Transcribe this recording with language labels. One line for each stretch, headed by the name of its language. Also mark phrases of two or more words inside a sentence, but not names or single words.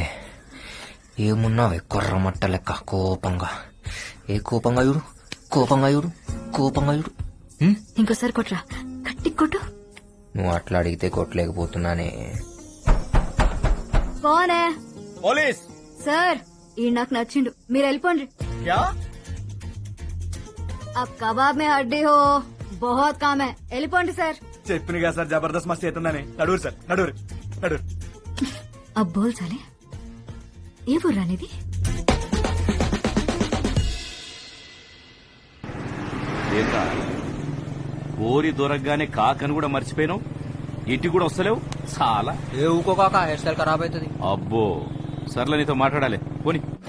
Telugu: ఏమున్నావే కొర్రమట్ట లెక్క కోపంగా. ఏ కోపంగా చూడు, కోపంగా చూడు, కోపంగా చూడు. ఇంకోసారి కొట్రా, గట్టి కొట్టు. నువ్వు అట్లా అడిగితే కొట్టలేకపోతున్నానే. కోనే పోలీస్ సార్, ఈ నాకు నచ్చిండు, మీరు వెళ్ళిపోండి. క్యా?
Hindi: अब कबाब में हड्डी हो, बहुत काम है,
Telugu: వెళ్ళిపోండి సార్. చెప్పిన కదా సార్ జబర్దస్త్ మస్తీ అవుతుందని. నడువురు సార్, నడువురు, నడువురు.
Hindi: अब बोल साले,
Telugu: ఏ ఊర్రా నీది? ఏంటా ఓరి దొరకగానే కాకని కూడా మర్చిపోయినావు, ఇంటికి కూడా వస్తలేవు చాలా. ఏ ఊకో కాక,
English: hair style
Telugu: ఖరాబ్ అవుతుంది. అబ్బో సర్లే, నీతో మాట్లాడాలి పోని.